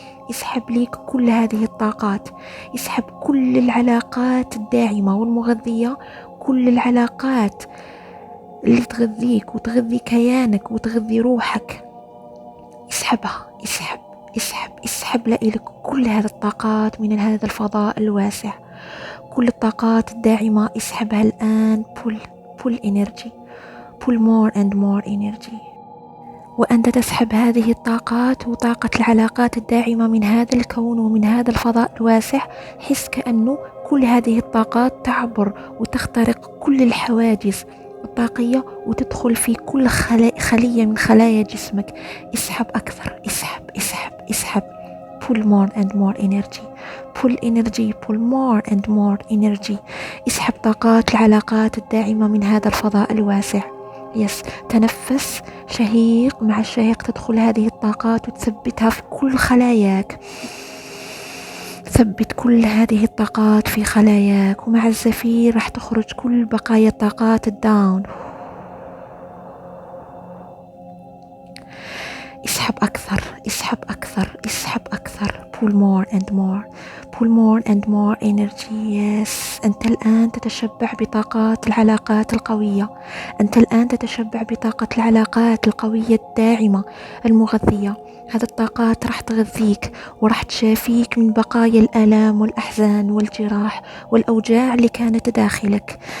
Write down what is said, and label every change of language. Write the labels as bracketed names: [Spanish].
[Arabic] اسحب ليك كل هذه الطاقات. اسحب كل العلاقات الداعمة والمغذية، كل العلاقات اللي تغذيك وتغذي كيانك وتغذي روحك. اسحبها، اسحب لإلك كل هذه الطاقات من هذا الفضاء الواسع. كل الطاقات الداعمة اسحبها الآن. [English] pull energy, pull more and more energy. [Arabic] وأنت تسحب هذه الطاقات وطاقة العلاقات الداعمة من هذا الكون ومن هذا الفضاء الواسع. حس كأنه كل هذه الطاقات تعبر وتخترق كل الحواجز الطاقية وتدخل في كل خلية من خلايا جسمك. اسحب أكثر، اسحب. [English] pull more and more energy, pull more and more energy. [Arabic] اسحب طاقات العلاقات الداعمة من هذا الفضاء الواسع. يس، تنفس شهيق مع الشهيق تدخل هذه الطاقات وتثبتها في كل خلاياك. ثبت كل هذه الطاقات في خلاياك، ومع الزفير راح تخرج كل بقايا الطاقات الداون. اسحب أكثر، اسحب أكثر، اسحب أكثر. [English] pull more and more, pull more and more energy. yes. [Arabic] أنت الآن تتشبع بطاقات العلاقات القوية. أنت الآن تتشبع بطاقة العلاقات القوية الداعمة المغذية. هذه الطاقات راح تغذيك وراح تشافيك من بقايا الآلام والأحزان والجراح والأوجاع اللي كانت داخلك.